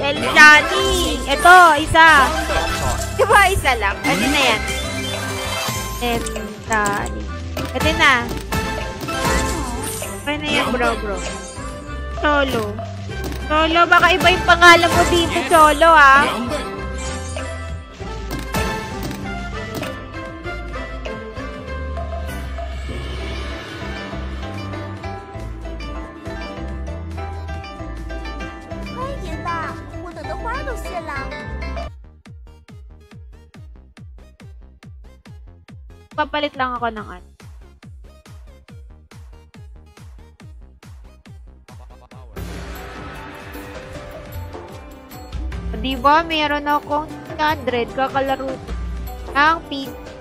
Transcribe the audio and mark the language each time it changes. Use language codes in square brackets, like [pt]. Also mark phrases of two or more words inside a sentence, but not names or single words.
[tl] El Johnny. Ito, isa. Diba isa lang? Ano na yan? El Johnny. Ito na. Okay na yan, bro. Cholo. Cholo, baka iba yung pangalan mo dito, Cholo, ah. 2倍 [zh] 快点的，我等的花都谢了。 [tl] Papalit lang ako ng ano. Diba, meron akong 100 kakalaro ng pig.